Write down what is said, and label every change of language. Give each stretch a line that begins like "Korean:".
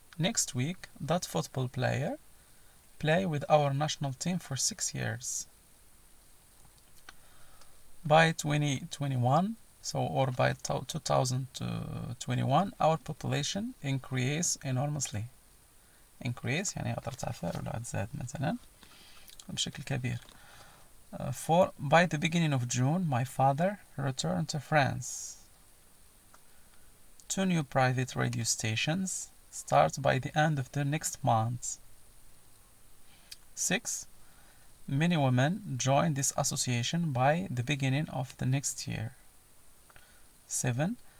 English: Next week, that football player play with our national team for 6 years. By 2021, or by 2021, our population increase enormously.
Arabic: Increase يعني ترتفع ولا تزداد مثلا بشكل كبير.
English: 4. By the beginning of June, my father returned to France. 2 new private radio stations start by the end of the next month. 6. Many women join this association by the beginning of the next year. 7.